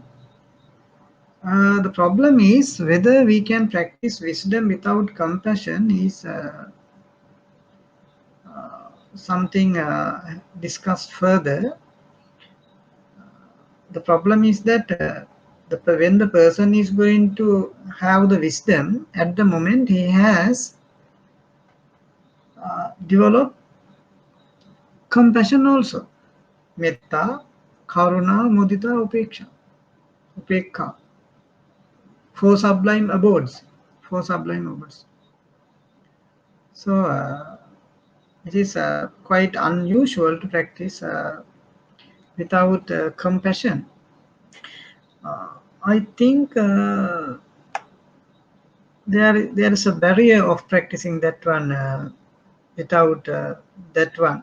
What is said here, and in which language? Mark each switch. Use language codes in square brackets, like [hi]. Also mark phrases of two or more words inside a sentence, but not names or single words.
[en] The problem is whether we can practice wisdom without compassion is something discussed further. The problem is that when the person is going to have the wisdom, at the moment he has developed compassion also. [pi] Metta, karuna, mudita, upekha. [en] Four sublime abodes. Four sublime abodes. So it is quite unusual to practice without compassion. I think there is a barrier of practicing that one without that one.